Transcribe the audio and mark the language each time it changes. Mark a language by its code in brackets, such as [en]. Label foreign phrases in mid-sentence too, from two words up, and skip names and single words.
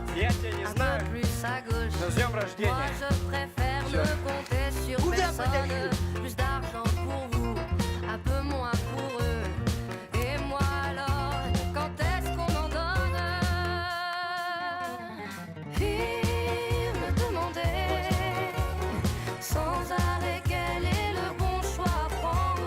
[ru] Я тебя не [fr] un [ru] знаю. [fr] peu plus à gauche. [ru] Но с днем [fr] Moi [ru] рождения. [fr] je préfère ne compter sur personne. Plus d'argent pour vous, un peu moins pour eux. Et moi alors, quand est-ce qu'on en donne? Fille me demandait sans arrêt quel est le bon choix à prendre.